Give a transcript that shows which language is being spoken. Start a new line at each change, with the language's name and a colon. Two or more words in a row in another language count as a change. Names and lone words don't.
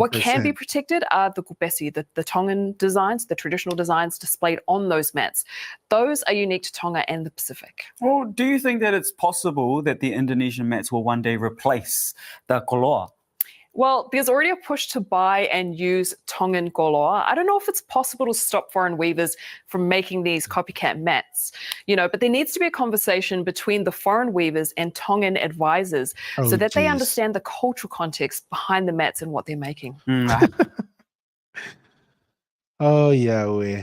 English: What can be protected are the kupesi, the Tongan designs, the traditional designs displayed on those mats. Those are unique to Tonga and the Pacific. Well, do you think that it's possible that the Indonesian mats will one day replace the koloa? Well, there's already a push to buy and use Tongan koloa. I don't know if it's possible to stop foreign weavers from making these copycat mats, but there needs to be a conversation between the foreign weavers and Tongan advisors so that they understand the cultural context behind the mats and what they're making. Oh, yeah.